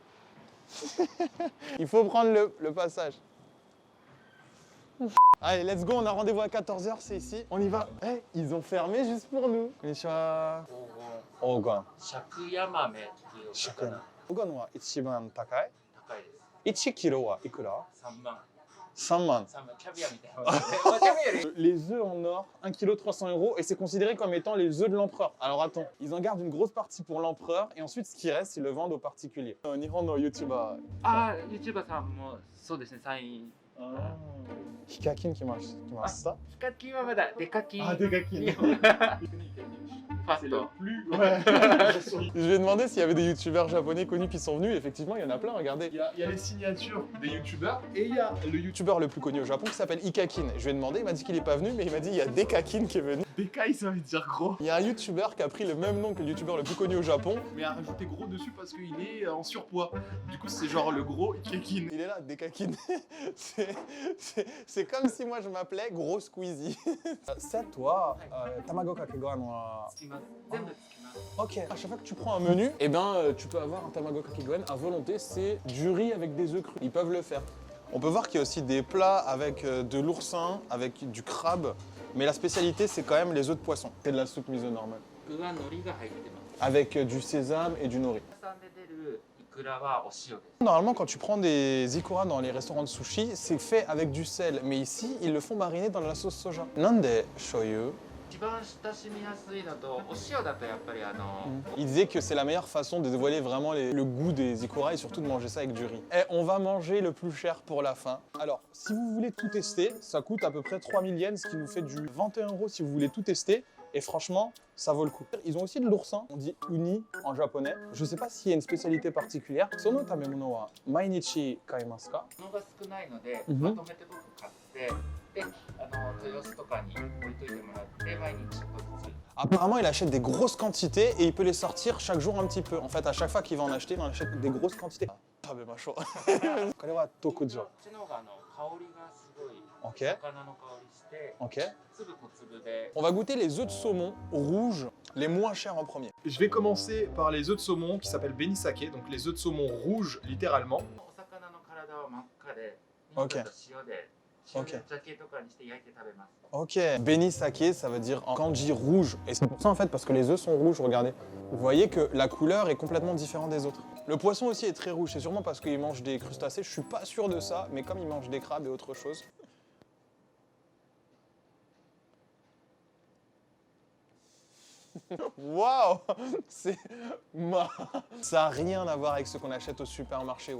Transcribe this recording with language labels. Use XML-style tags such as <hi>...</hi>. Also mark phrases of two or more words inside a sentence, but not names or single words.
<fr>Il faut prendre le passage. Allez,</fr> <en>let's go,</en> <fr>on a rendez-vous à 14 h, c'est ici. On y va. Hey, ils ont fermé juste pour nous.</fr> <ja>Konnichiwa. Ogon. Shakuyamame. シャクヤマメ。黄金は一番高い? 高いです。 1 キロはいくら? 3万。 3万. 3万キャビアみたいな。キャビアより</ja> <fr>Les œufs en or, 1 kg 300 € et c'est considéré comme étant les œufs de l'empereur. Alors attends, ils en gardent une grosse partie pour l'empereur et ensuite ce qui reste, ils le vendent aux particuliers.</fr> <ja>Nihon no YouTuber. ああ、YouTuber さんもそうですね、サイン。</ja> <fr>Hikakin qui marche ça.</fr> <ja>ヒカキンはまだデカキン。</ja> <fr>Ah, Dekakin.</fr> <ja>ファスト。</ja> <fr>plus. Ouais. Je lui ai demandé s'il y avait des youtubeurs japonais connus qui sont venus. Effectivement, il y en a plein, regardez. Il y a les signatures des youtubeurs et il y a le youtubeur le plus connu au Japon qui s'appelle Hikakin. Je lui ai demandé, il m'a dit qu'il n'est pas venu, mais il m'a dit il y a Dekakin qui est venu. Dekai, ça veut dire gros. Il y a un youtubeur qui a pris le même nom que le youtubeur le plus connu au Japon. Mais a rajouté gros dessus parce qu'il est en surpoids. Du coup, c'est genre le gros Ikekin. Il est là, Dekakin. C'est comme si moi je m'appelais Gros Squeezie. C'est toi,</fr> <ja>卵かけご飯は... つきます。全部つきます。</ja> <fr>Ok, à chaque fois que tu prends un menu, eh ben, tu peux avoir un</fr> <ja>卵かけご飯</ja> <fr>à volonté, c'est du riz avec des œufs crus. Ils peuvent le faire. On peut voir qu'il y a aussi des plats avec de l'oursin, avec du crabe, mais la spécialité c'est quand même les œufs de poisson. C'est de la soupe miso normale.</fr> <ja>具は海苔が入ってます。</ja> <fr>Avec du sésame et du nori.</fr> <ja>屋さんで出るイクラはお塩です。</ja> <fr>Normalement, quand tu prends des ikura dans les restaurants de sushi, c'est fait avec du sel, mais ici, ils le font mariner dans la sauce soja.</fr> <ja>なんで醤油. 一番親しみやすいのとお塩だとやっぱり</ja> <fr>Il disait que c'est la meilleure façon de dévoiler vraiment le goût des ikura et surtout de manger ça avec du riz. Et on va manger le plus cher pour la fin. Alors, si vous voulez tout tester, ça coûte à peu près 3000 yens, ce qui nous fait du 21 € si vous voulez tout tester. Et franchement, ça vaut le coup. Ils ont aussi de l'oursin, on dit uni en japonais. Je sais pas s'il y a une spécialité particulière.</fr> <ja>その溜め物は毎日買いますか? 物が少ないので、うんまとめて僕買ってで、豊洲とかに置いといてもらって毎日ちょっとずつ。</ja> <fr>Apparemment, il achète des grosses quantités et il peut les sortir chaque jour un petit peu. En fait, à chaque fois qu'il va en acheter, il en achète des grosses quantités. Ah, mais macho.</fr> <ja>これは特上。こっちの方が香りがすごい Ok. 魚の香りして、 Ok. 粒と粒で、</ja> <fr>On va goûter les œufs de saumon rouges, les moins chers en premier. Je vais commencer par les œufs de saumon qui s'appellent Benisake, donc les œufs de saumon rouges littéralement.</fr> <ja>お魚の体は真っ赤で、 Ok. 肉と塩で、塩鮭とかにして焼いて食べます。 Ok.</ja> <fr>Benisake, ça veut dire en kanji rouge. Et c'est pour ça en fait, parce que les œufs sont rouges, regardez. Vous voyez que la couleur est complètement différente des autres. Le poisson aussi est très rouge, c'est sûrement parce qu'il mange des crustacés, je suis pas sûr de ça, mais comme il mange des crabes et autre chose. Waouh, c'est ça a rien à voir avec ce qu'on achète au supermarché.</fr>